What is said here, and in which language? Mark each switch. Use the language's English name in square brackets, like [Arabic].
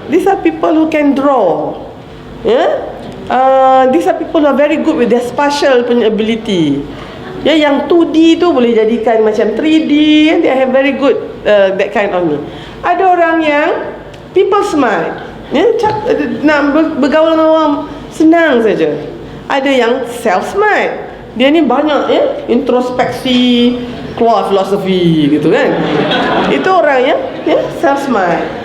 [English] These are people who can draw. Yeah? These are people who are very good with their spatial ability. [Malay] Ya, yang 2D tu boleh jadikan macam 3D. [English] And they have very good that kind of me. [Malay] Ada orang yang people smart. Ya, nak bergaul dengan orang senang saja. Ada yang self smart. Dia ni banyak ya, introspeksi, keluar filosofi gitu kan. Itu orang yang ya, self smart.